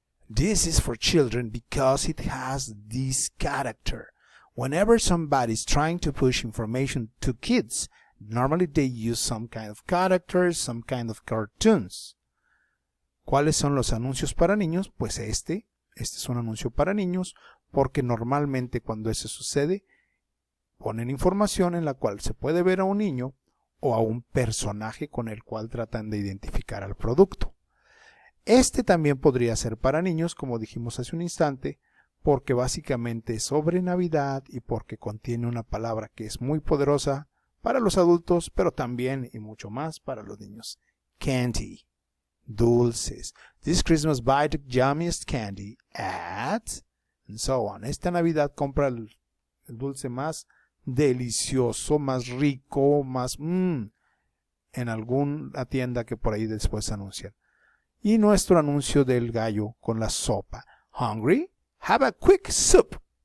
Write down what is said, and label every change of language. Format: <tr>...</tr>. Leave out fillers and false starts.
<en>This is for children because it has this character. Whenever somebody is trying to push information to kids, normally they use some kind of characters, some kind of cartoons.</en> <es>¿Cuáles son los anuncios para niños? Pues este es un anuncio para niños porque normalmente cuando eso sucede ponen información en la cual se puede ver a un niño o a un personaje con el cual tratan de identificar al producto. Este también podría ser para niños, como dijimos hace un instante, porque básicamente es sobre Navidad y porque contiene una palabra que es muy poderosa para los adultos, pero también y mucho más para los niños.</es> <en>Candy,</en> <es>dulces.</es> <en>This Christmas buy the yummiest candy at, and so on.</en> <es>Esta Navidad compra el dulce más delicioso, más rico, más en alguna tienda que por ahí después anuncian. Y nuestro anuncio del gallo con la sopa.</es> <en>Hungry? Have a quick soup.</en>